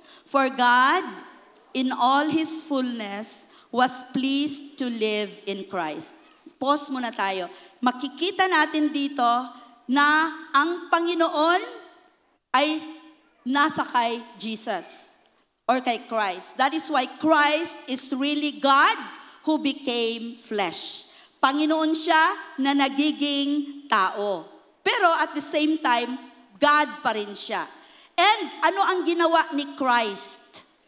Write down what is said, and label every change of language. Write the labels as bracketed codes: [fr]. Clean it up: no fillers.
[en] For God, in all His fullness, was pleased to live in Christ. [tl] Pause muna tayo. Makikita natin dito na ang Panginoon ay nasa kay Jesus or kay Christ. [en] That is why Christ is really God who became flesh. [tl] Panginoon siya na nagiging tao. Pero [en] at the same time, [tl] God pa rin siya. And ano ang ginawa ni Christ?